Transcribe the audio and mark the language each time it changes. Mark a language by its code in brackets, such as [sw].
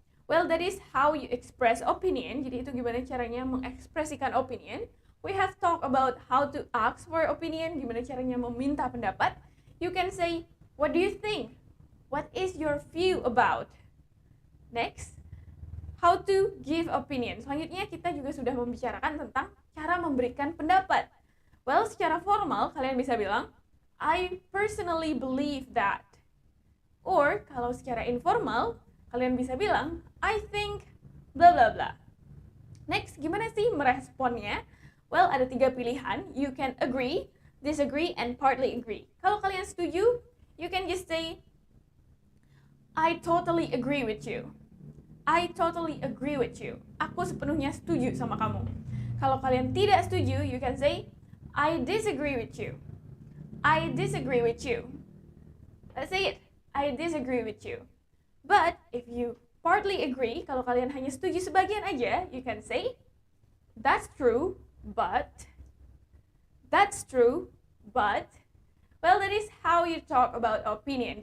[en] Well, that is how you express opinion. [id] Jadi itu gimana caranya mengekspresikan [en] opinion. We have talked about how to ask for opinion, [id] gimana caranya meminta pendapat. [en] You can say, what do you think? What is your view about? Next, how to give opinion. [id] Selanjutnya kita juga sudah membicarakan tentang cara memberikan pendapat. Well, secara formal kalian bisa bilang, [en] I personally believe that. [id] Or kalau secara informal, kalian bisa bilang, [en] I think bla bla bla. [id] Next, gimana sih meresponnya? Well, ada 3 pilihan. [en] You can agree, disagree, and partly agree. [id] Kalau kalian setuju, [en] you can just say, I totally agree with you. I totally agree with you. [id] Aku sepenuhnya setuju sama kamu. Kalau kalian tidak setuju, [en] you can say, I disagree with you. I disagree with you. Let's say it. I disagree with you. But if you partly agree, [id] kalau kalian hanya setuju sebagian aja, [en] you can say, that's true, but, that's true, but, well, that is how you talk about opinion.